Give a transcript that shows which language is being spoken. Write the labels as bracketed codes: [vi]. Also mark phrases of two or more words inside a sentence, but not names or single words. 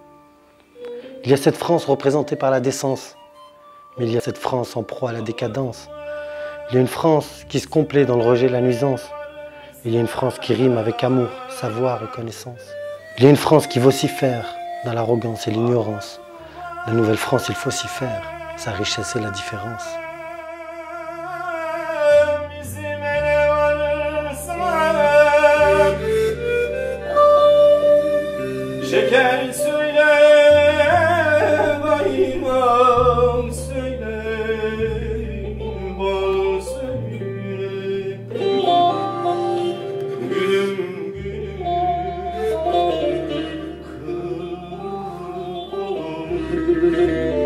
[fr] Il y a cette France représentée par la décence, mais il y a cette France en proie à la décadence. Il y a une France qui se complaît dans le rejet et la nuisance. Il y a une France qui rime avec amour, savoir et connaissance. Il y a une France qui vocifère dans l'arrogance et l'ignorance. La nouvelle France, il faut s'y faire, sa richesse et la différence. [tr] Şeker söyle, dayımam söyle, bal söyle, gülüm gülüm, kızım.